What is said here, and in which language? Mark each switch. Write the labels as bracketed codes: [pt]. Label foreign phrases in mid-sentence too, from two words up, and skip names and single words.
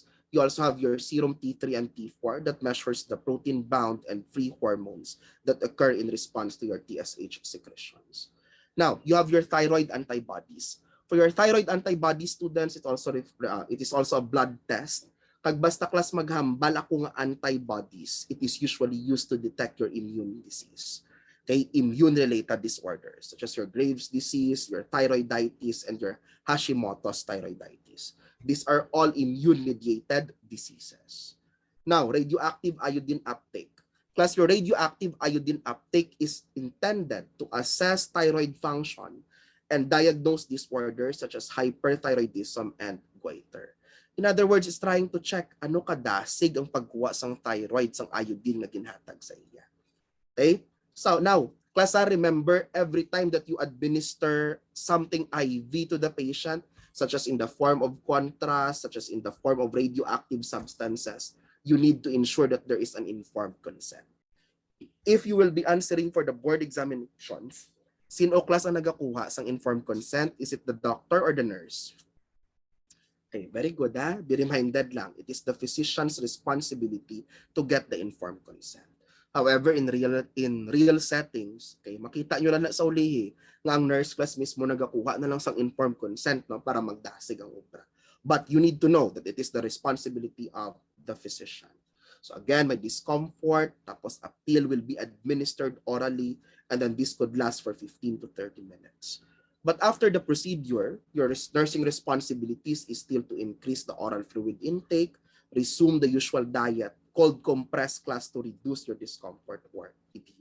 [en] You also have your serum T3 and T4 that measures the protein-bound and free hormones that occur in response to your TSH secretions. Now, you have your thyroid antibodies. For your thyroid antibodies, students, it is also a blood test. [hil] Kag basta class maghambal ako nga antibodies, [en] it is usually used to detect your immune disease. Okay, immune-related disorders such as your Graves' disease, your thyroiditis, and your Hashimoto's thyroiditis. These are all immune-mediated diseases. Now, radioactive iodine uptake. Class, your radioactive iodine uptake is intended to assess thyroid function and diagnose disorders such as hyperthyroidism and goiter. In other words, it's trying to check [hil] ano kadasig ang pagkuha sang thyroid sang iodine na ginhatag sa iya. [en] Okay? So now, class, remember every time that you administer something IV to the patient, such as in the form of contrast, such as in the form of radioactive substances, you need to ensure that there is an informed consent. If you will be answering for the board examinations, [hil] sino class ang nagakuha sang [en] informed consent? Is it the doctor or the nurse? Okay, very good. Be reminded lang, it is the physician's responsibility to get the informed consent. However, in real settings, [hil] okay, makita nyo lang na sa ulihi nga ang nurse class mismo nagakuha na lang sang [en] informed consent, [hil] no, para magdasig ang obra. [en] But you need to know that it is the responsibility of the physician. So again, may discomfort, tapos a pill will be administered orally, and then this could last for 15 to 30 minutes. But after the procedure, your nursing responsibilities is still to increase the oral fluid intake, resume the usual diet, cold compress, class, to reduce your discomfort or edema.